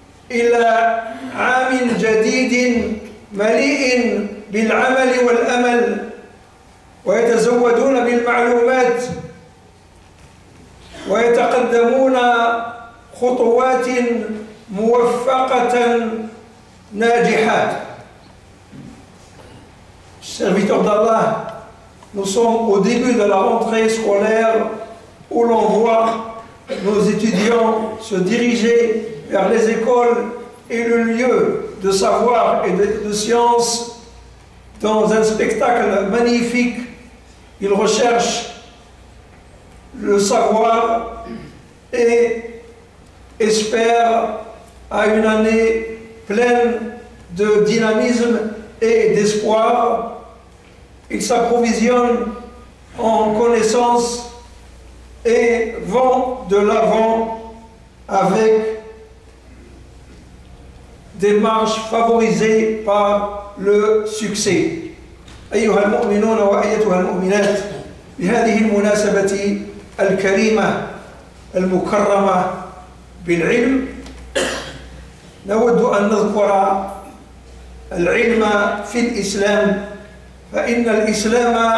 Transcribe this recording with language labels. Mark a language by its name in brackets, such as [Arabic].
[Arabic] إلى عام جديد مليء بالعمل والأمل، ويتزودون بالمعلومات ويتقدمون خطوات موفقة ناجحة. [French] Serviteurs d'Allah, nous sommes au début de la rentrée scolaire où l'on voit nos étudiants se diriger vers les écoles et le lieu de savoir et de science dans un spectacle magnifique. Ils recherchent le savoir et espèrent à une année pleine de dynamisme et d'espoir. Ils s'approvisionnent en connaissances et vont de l'avant avec des marches favorisées par le succès. [Arabic] أيها المؤمنون وأيتها المؤمنات، بهذه المناسبة الكريمة المكرمة بالعلم نود أن نذكر العلم في الإسلام، فإن الإسلام